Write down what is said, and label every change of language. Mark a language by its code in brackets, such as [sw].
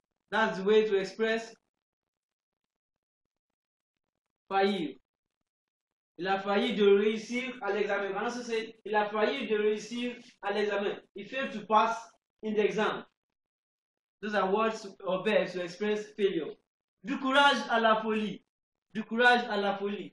[en] That's the way to express faillir. [fr] Il a failli de réussir à l'examen. Maintenant, c'est il a failli de réussir à l'examen. [en] He failed to pass in the exam. Those are words or verbs to express failure. [fr] Du courage à la folie. Du courage à la folie.